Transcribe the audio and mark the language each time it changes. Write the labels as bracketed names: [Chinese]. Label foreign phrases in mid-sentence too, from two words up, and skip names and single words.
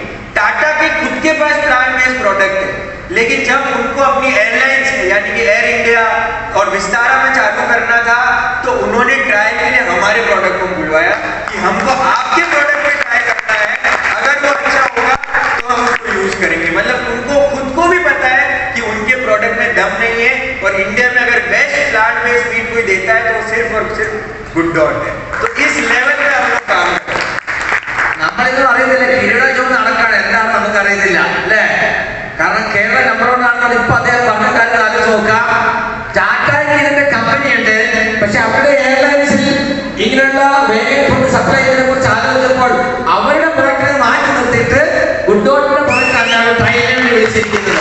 [Hindi] टाटा के खुद के पास [English] plant based product [Hindi] है, लेकिन जब उनको अपनी एयरलाइंस यानी कि एयर इंडिया और विस्तारा में चालू करना था, तो उन्होंने ट्रायल के लिए हमारे प्रोडक्ट को बुलवाया कि हमको आपके प्रोडक्ट पे ट्राई करना है, अगर वो अच्छा होगा तो हम उसको यूज करेंगे. मतलब उनको खुद को भी पता है कि उनके प्रोडक्ट में दम नहीं है और इंडिया में अगर [English] best plant based meat [Hindi] कोई देता है तो वो सिर्फ और सिर्फ गुड डॉट है. तो इस लेवल पे हम लोग काम करते हैं. [Malayalam] നമ്മളിതൊന്നും അറിയുന്നില്ല, കിരീടം ചുവന്ന് നടക്കാണ്, എന്താണെന്ന് നമുക്ക് അറിയുന്നില്ല അല്ലേ? കാരണം കേരള നമ്പർ 1 ആണെന്നാണ് ഇപ്പൊ അദ്ദേഹം പറഞ്ഞ കാര്യം ആലോചിച്ച് നോക്കാം. ടാറ്റയ്ക്ക് ഇതിന്റെ കമ്പനി ഉണ്ട്, പക്ഷെ അവരുടെ എയർലൈൻസിൽ ഇങ്ങനെയുള്ള വേഗം [English] food supply [Malayalam] ചെയ്യുന്നതിനെ കുറിച്ച് ആലോചിച്ചപ്പോൾ അവരുടെ പ്രൊഡക്റ്റിനെ മാറ്റി നിർത്തിയിട്ട് ഗുഡ്ഡോട്ടിന്റെ പ്രൊഡക്റ്റാണ് അവർ ട്രയലിന് വേണ്ടി വിളിച്ചിരിക്കുന്നത്.